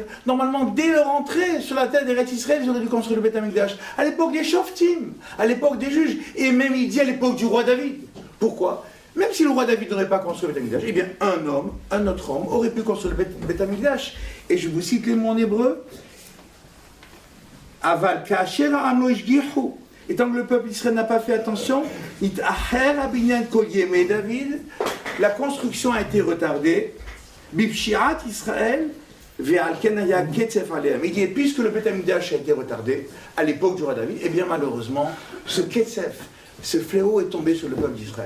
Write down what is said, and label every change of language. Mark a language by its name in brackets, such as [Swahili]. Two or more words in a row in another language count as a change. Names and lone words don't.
[French] Normalement, dès leur entrée sur la terre d'Eretz Israël, ils auraient dû construire le Beth Amikdash. À l'époque des Shoftim, à l'époque des juges, et même il dit à l'époque du roi David. Pourquoi? Même si le roi David n'aurait pas construit le Beth Amikdash, eh bien un autre homme aurait pu construire le Beth Amikdash. Et je vous cite les mots en hébreu. [Hebrew] אבל כאשר העם לא השגיחו. [French] Et tant que le peuple d'Israël n'a pas fait attention, David, la construction a été retardée. Bibshirat Israël, il dit, puisque le Beth Amikdash a été retardé à l'époque du roi David, eh bien malheureusement, ce Ketsef, ce fléau est tombé sur le peuple d'Israël.